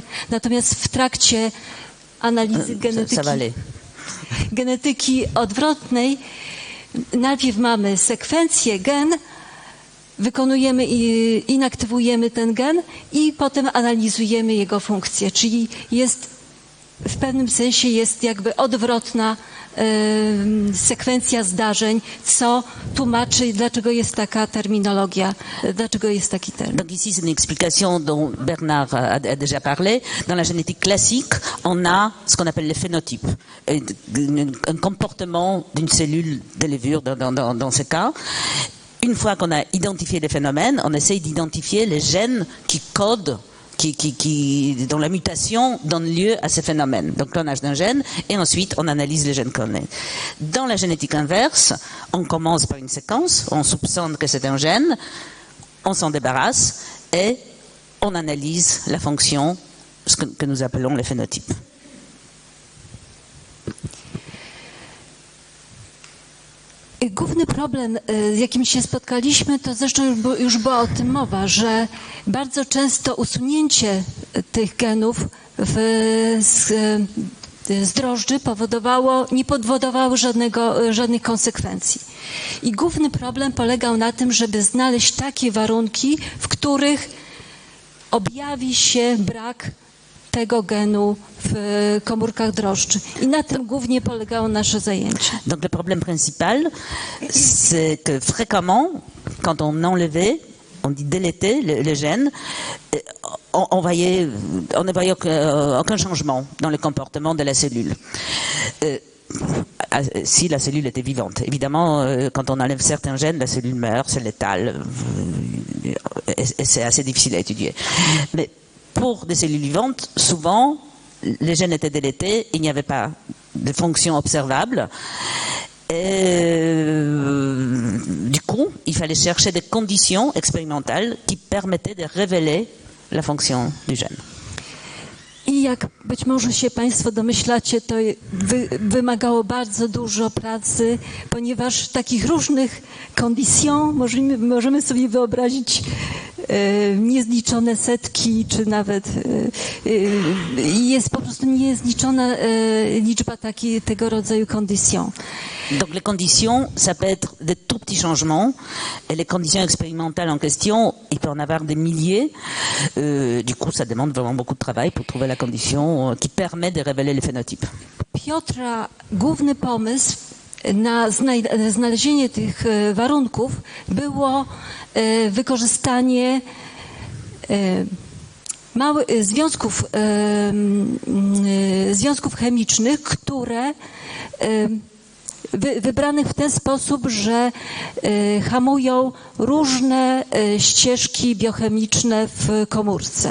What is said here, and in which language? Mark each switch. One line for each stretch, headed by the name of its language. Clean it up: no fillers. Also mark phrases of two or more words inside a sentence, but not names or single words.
Polish: Natomiast w trakcie analizy genetyki odwrotnej najpierw mamy sekwencję gen, wykonujemy i inaktywujemy ten gen i potem analizujemy jego funkcję, czyli w pewnym sensie jest jakby odwrotna sekwencja zdarzeń, co tłumaczy, dlaczego jest taka terminologia, dlaczego jest taki termin.
French: Donc ici, c'est une explication dont Bernard a déjà parlé. Dans la génétique classique, on a ce qu'on appelle le phénotype, un comportement d'une cellule de levure dans ce cas. Une fois qu'on a identifié les phénomènes, on essaye d'identifier les gènes qui codent dont la mutation donne lieu à ces phénomènes. Donc clonage d'un gène, et ensuite on analyse les gènes clonés. Dans la génétique inverse, on commence par une séquence, on soupçonne que c'est un gène, on s'en débarrasse, et on analyse la fonction, ce que nous appelons le phénotype.
Polish: Główny problem, z jakim się spotkaliśmy, to zresztą już była o tym mowa, że bardzo często usunięcie tych genów z drożdży nie powodowało żadnych konsekwencji. I główny problem polegał na tym, żeby znaleźć takie warunki, w których objawi się brak tego genu w komórkach drożdży. I na tym głównie polegało nasze zajęcie.
French: Donc le problème principal, c'est que fréquemment, quand on enlevait, on dit déléter le gène, on ne voyait aucun changement dans le comportement de la cellule. Si la cellule était vivante. Évidemment, quand on enlève certains gènes, la cellule meurt, c'est létal, et c'est assez difficile à étudier. Mais pour des cellules vivantes, souvent, les gènes étaient délétés, il n'y avait pas de fonction observable. Et du coup, il fallait chercher des conditions expérimentales qui permettaient de révéler la fonction du gène.
Polish: I jak być może się Państwo domyślacie, to wymagało bardzo dużo pracy, ponieważ takich różnych conditions możemy sobie wyobrazić niezliczone setki, czy nawet jest po prostu niezliczona liczba tego rodzaju conditions.
French: Donc les conditions, ça peut être de tout petits changements, et les conditions expérimentales en question, il peut en avoir des milliers. Du coup, ça demande vraiment beaucoup de travail pour trouver la condition qui permet de révéler les phénotypes.
Polish: Piotra, główny pomysł na znalezienie tych warunków było wykorzystanie związków chemicznych, które wybranych w ten sposób, że hamują różne ścieżki biochemiczne w komórce.